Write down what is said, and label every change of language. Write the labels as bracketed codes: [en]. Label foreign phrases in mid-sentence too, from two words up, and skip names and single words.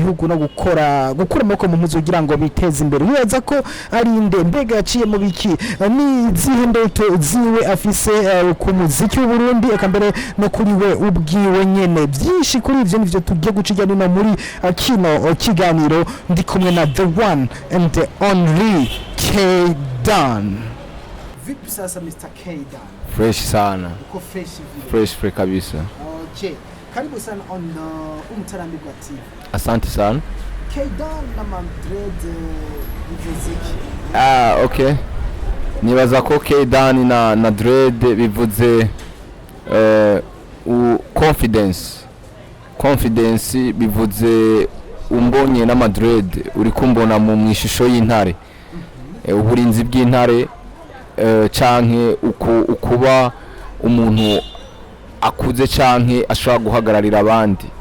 [rn] no gukora amaboko mu mpuzu kugira ngo biteze imbere wibaza ko ari inde mbega yaciye mu biki ni zihe ndoto ziwe afise ku muziki w'u Burundi eka mbere no kuri we ubwiwe nyene byinshi kuri ivyo nivyo tugiye gucijya nino muri kino kiganiro ndi kumwe na [en] the one and the only [rn] K Dan. [sw] Vipi sasa Mr. K Dan? Fresh sana. Uko fresh kabisa. [en] Okay. [sw] Karibu sana on Umutarambirwa TV. Asante sana. K Dan na Madrid muziki. Okay. [rn] Nibaza ko K Dan na Dread bivuze confidence bivuze umbonye na Madrid uri kumbona mu mwishusho y'intare uburinzi bw'intare canke ukuba umuntu akuze canke ashobora guhagararira abandi